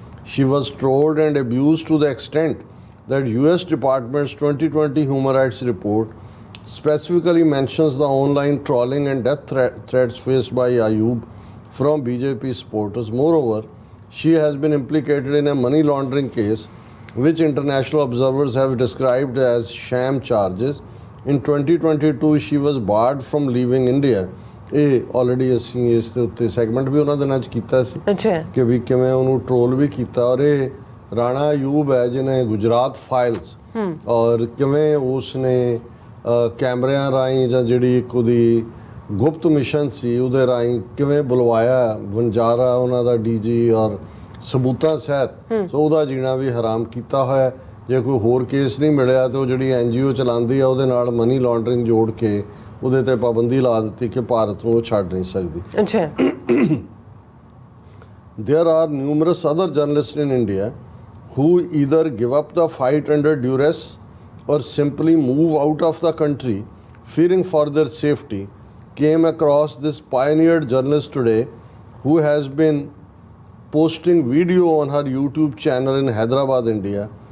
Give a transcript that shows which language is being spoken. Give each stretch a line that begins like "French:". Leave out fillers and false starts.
English: She was trolled and abused to the extent that US Department's 2020 Human Rights report specifically mentions the online trolling and death threats faced by Ayub from BJP supporters. Moreover, she has been implicated in a money laundering case which international observers have described as sham charges. In 2022, she was barred from leaving India.
Punjabi: ਇਹ already ਅਸੀਂ ਇਸ ਦੇ ਉੱਤੇ segment ਵੀ ਉਹਨਾਂ ਦਿਨਾਂ 'ਚ ਕੀਤਾ ਸੀ ਕਿ ਵੀ ਕਿਵੇਂ ਉਹਨੂੰ ਟਰੋਲ ਵੀ ਕੀਤਾ। ਔਰ ਇਹ ਰਾਣਾ ਅਯੂਬ ਹੈ ਜਿਹਨੇ ਗੁਜਰਾਤ ਫਾਈਲਸ ਔਰ ਕਿਵੇਂ ਉਸਨੇ ਕੈਮਰਿਆਂ ਰਾਹੀਂ ਜਾਂ ਜਿਹੜੀ ਇੱਕ ਉਹਦੀ ਗੁਪਤ ਮਿਸ਼ਨ ਸੀ ਉਹਦੇ ਰਾਹੀਂ ਕਿਵੇਂ ਬੁਲਵਾਇਆ ਵਣਜਾਰਾ ਉਹਨਾਂ ਦਾ ਡੀਜੀ ਔਰ ਸਬੂਤਾਂ ਸਹਿਤ। ਸੋ ਉਹਦਾ ਜੀਣਾ ਵੀ ਹਰਾਮ ਕੀਤਾ ਹੋਇਆ। ਜੇ ਕੋਈ ਹੋਰ ਕੇਸ ਨਹੀਂ ਮਿਲਿਆ ਤਾਂ ਉਹ ਜਿਹੜੀ NGO ਚਲਾਉਂਦੀ ਆ ਉਹਦੇ ਨਾਲ ਮਨੀ ਲਾਂਡਰਿੰਗ ਜੋੜ ਕੇ ਉਹਦੇ ਤੇ ਪਾਬੰਦੀ ਲਾ ਦਿੱਤੀ ਕਿ ਭਾਰਤ ਨੂੰ ਉਹ ਛੱਡ ਨਹੀਂ ਸਕਦੀ।
English: There are numerous other journalists in India who either give up the fight under duress or simply move out of the country fearing for their safety. Came across this pioneered journalist today who has been posting video on her YouTube channel in Hyderabad, India.